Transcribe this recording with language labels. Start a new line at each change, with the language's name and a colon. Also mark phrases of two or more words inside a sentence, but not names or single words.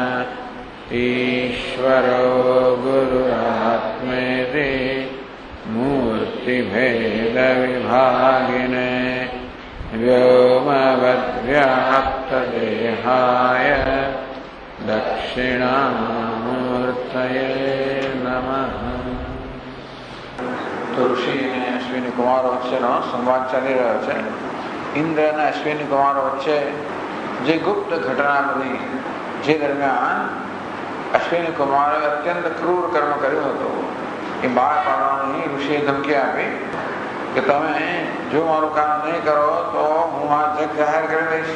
Sanskrit: ईश्वरो गुरुरात्मेति मूर्तिभेदविभागिने व्योमवद्व्याप्तदेहाय दक्षिणामूर्तये नमः।
Gujarati: તો ઋષિ ને અશ્વિની કુમાર વચ્ચેનો સંવાદ ચાલી રહ્યો છે। ઇન્દ્ર અને અશ્વિની કુમાર વચ્ચે જે ગુપ્ત ઘટના બની, જે દરમિયાન અશ્વિની કુમારે અત્યંત ક્રૂર કર્મ કર્યું હતું, એ બહાર પાડવાની ઋષિએ ધમકી આપી કે તમે જો મારું કામ નહીં કરો તો હું આ જગ જાહેર કરી દઈશ।